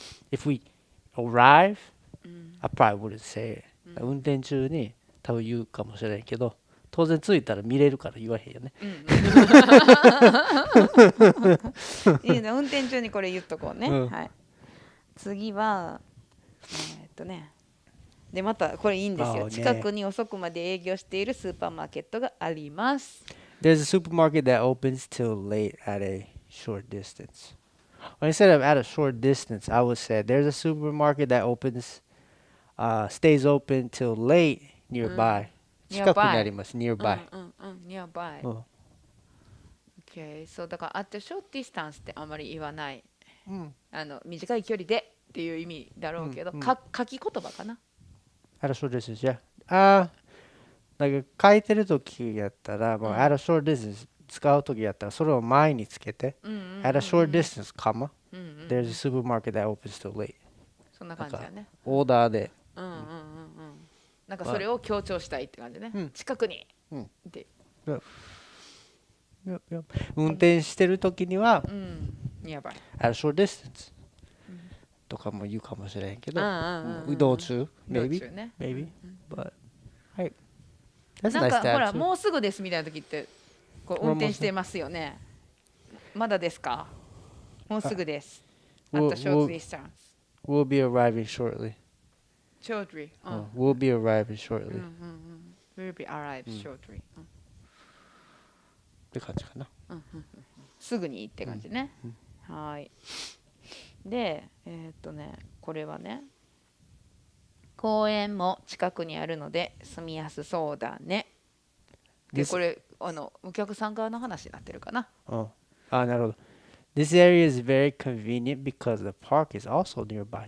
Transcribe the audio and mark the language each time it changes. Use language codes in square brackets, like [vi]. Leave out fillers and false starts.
[en] If we arrive, I probably wouldn't say it. [ja] 運転中に多分言うかもしれないけど、当然着いたら見れるから言わへんよね。いいね、運転中にこれ言っとこうね。うんはい。次はでまたこれいいんですよ。ね近くに遅くまで営業しているスーパーマーケットがあります。 [en] There's a supermarket that opens till late at a short distance. Well, instead of at a short distance, I would say there's a supermarket that stays open till late nearby. [ja] 近くにあります。nearby. [en] nearby。 [ja] うん Okay、そうだから [en] at a short distance [ja] ってあまり言わない。うん短い距離でっていう意味だろうけど、書き言葉かな。 [en] At a short distance, yeah. [ja] なんか書いてるときやったら、もう [en] at a short distance [ja] 使うときやったら、それを前につけて、 [en] at a short distance, comma, there's a supermarket that opens till late. [ja] そんな感じだね。オーダーで。なんかそれを強調したいって感じね。近くに。で。運転してるときには、 [en] nearby。 at a short distance [ja] とかも言うかもしれんけど、移動中、 [en] maybe, maybe, but, [ja] はい。なんかほら、もうすぐですみたいなときって、こう運転してますよね。まだですか？もうすぐです。 [en] At a short distance. We'll be arriving shortly. Shortly. We'll be arriving shortly. We'll be arrived shortly. [ja] って感じかな。すぐにって感じね。はい。で、これはね、公園も近くにあるので住みやすそうだね。で、これお客さん側の話になってるかな。なるほど。 [en] This area is very convenient because the park is also nearby.